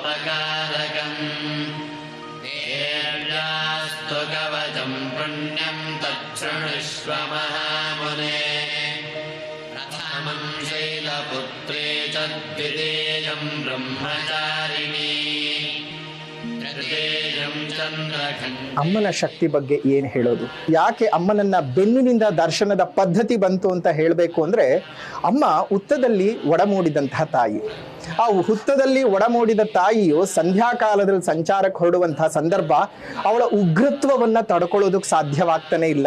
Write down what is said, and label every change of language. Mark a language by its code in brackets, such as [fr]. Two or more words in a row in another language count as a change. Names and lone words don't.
[sa] सर्वभूतोपकारकम् देव्यास्तु कवचं पुण्यं तच्छृणुष्व महामुने प्रथमं शैलपुत्रे च द्वितीयं ब्रह्मचारिणी तृतीयं चन्द्रखण्ड. [kn] ಅಮ್ಮನ ಶಕ್ತಿ ಬಗ್ಗೆ ಏನು ಹೇಳೋದು? ಯಾಕೆ ಅಮ್ಮನನ್ನ ಬೆನ್ನಿನಿಂದ ದರ್ಶನದ ಪದ್ಧತಿ ಬಂತು ಅಂತ ಹೇಳಬೇಕು ಅಂದ್ರೆ, ಅಮ್ಮ ಹುತ್ತದಲ್ಲಿ ಒಡಮೂಡಿದಂತಹ ತಾಯಿ. ಆ ಹುತ್ತದಲ್ಲಿ ಒಡಮೂಡಿದ ತಾಯಿಯು ಸಂಧ್ಯಾಕಾಲದಲ್ಲಿ ಸಂಚಾರಕ್ಕೆ ಹೊರಡುವಂತಹ ಸಂದರ್ಭ ಅವಳ ಉಗ್ರತ್ವವನ್ನ ತಡ್ಕೊಳ್ಳೋದಕ್ಕೆ ಸಾಧ್ಯವಾಗ್ತಾನೆ ಇಲ್ಲ.